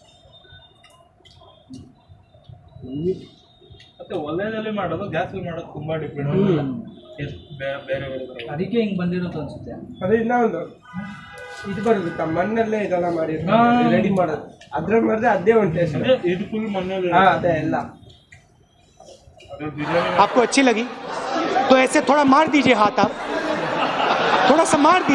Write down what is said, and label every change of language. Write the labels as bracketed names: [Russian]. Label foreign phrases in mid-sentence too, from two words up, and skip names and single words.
[Kannada] ಮತ್ತೆ ಒಲೆಯಲ್ಲಿ ಮಾಡೋದು ಗ್ಯಾಸಲ್ಲಿ ಮಾಡೋದು ತುಂಬ ಡಿಫ್ರೆಂಟ್. ಬೇರೆ ಬೇರೆ ಅದಕ್ಕೆ ಹಿಂಗೆ ಬಂದಿರುತ್ತೆ ಅನ್ಸುತ್ತೆ. ಅದೇ ಇಲ್ಲ, ಒಂದು ಇದು ಬರುತ್ತೆ ಮಣ್ಣಲ್ಲೇ ಇದೆಲ್ಲ ಮಾಡಿ ರೆಡಿ ಮಾಡೋದು. ಅದ್ರಲ್ಲಿ ಮಾಡಿದ್ರೆ ಅದೇ ಒಂದು ಟೇಸ್ಟ್. ಇದು ಫುಲ್ ಮಣ್ಣಲ್ಲಿ. ಅದೇ ಎಲ್ಲ. [Hindi] आपको अच्छी लगी तो ऐसे थोड़ा मार दीजिए हाथ, आप थोड़ा सा मार दीजिए.